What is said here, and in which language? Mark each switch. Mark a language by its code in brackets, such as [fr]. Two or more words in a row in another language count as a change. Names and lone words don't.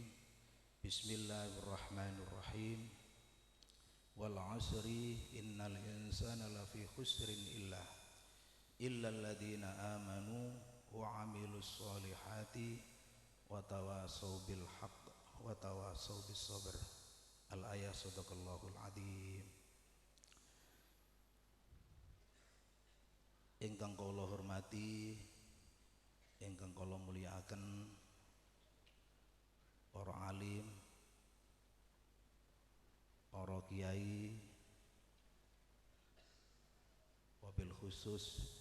[ar] بسم الله الرحمن الرحيم. والعصر إن الإنسان لفي خسر إلا الذين آمنوا وعملوا الصالحات وتواصوا بالحق وتواصوا بالصبر. الآية صدق الله العظيم. [jv] Ingkang kula hormati, ingkang kula mulyakaken para alim, para kiai, [ar] وبالخصوص